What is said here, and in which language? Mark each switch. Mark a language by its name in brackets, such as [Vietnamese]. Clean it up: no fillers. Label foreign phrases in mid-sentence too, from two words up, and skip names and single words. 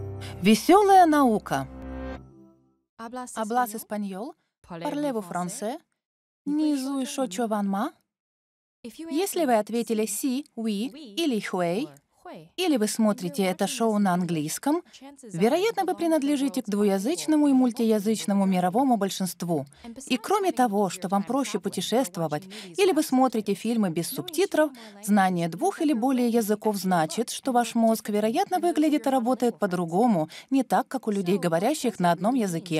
[Russian] Веселая наука. [Spanish] Hablas Hablas español? [Chinese] español? [French] Parlez-vous français? [Chinese] 你会说汉语吗? [Russian] Если вы ответили «си», «oui» или «хуэй», или вы смотрите это шоу на английском, вероятно, вы принадлежите к двуязычному и мультиязычному мировому большинству. И кроме того, что вам проще путешествовать, или вы смотрите фильмы без субтитров, знание двух или более языков значит, что ваш мозг, вероятно, выглядит и работает по-другому, не так, как у людей, говорящих на одном языке.